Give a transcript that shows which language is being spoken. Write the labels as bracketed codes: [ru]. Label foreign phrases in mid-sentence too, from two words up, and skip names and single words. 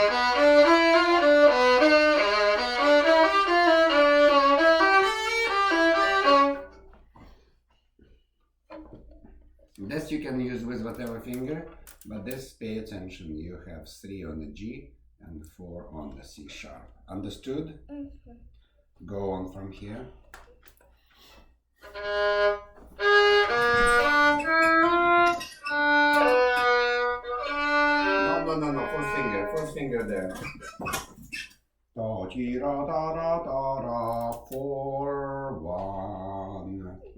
[en] This you can use with whatever finger, but this, pay attention, you have 3 on the G and 4 on the C sharp. Understood? Mm-hmm. Go on from here. No, first finger there. Da, ji, ra, da, ra, da, ra, 4, 1.